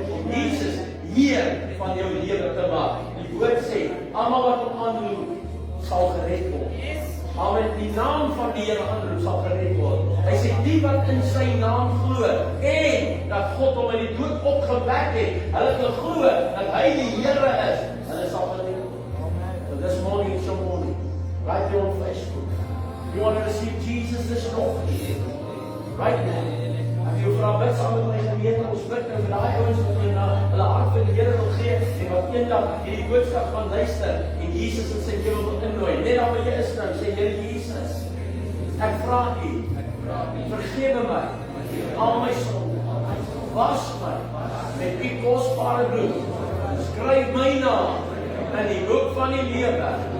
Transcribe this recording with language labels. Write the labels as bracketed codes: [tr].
[af] Om Jesus Heer van jou lewe te maak. Die woord sê, almal wat hom aanroep, sal gered word. Almal die naam van die Here aanroep, sal gered word. Hy sê, die wat in sy naam glo, en dat God hom in die dood opgewek het, hulle wil glo dat hy die Here is, hulle sal gered word. [en] So this morning is your morning. Right there on Facebook. You want to receive Jesus this morning. Right now. [af] As jy vra bid saam met my gemeente, ons bid nou vir daai ouens wat hulle hart vir die Here wil gee en wat eendag hierdie boodskap gaan luister en Jesus in sy lewe wil innooi. Net daar waar jy is nou, sê Here Jesus, ek vra U, vergewe my al my sonde, was my met U kosbare bloed, skryf my naam in die boek van die lewe.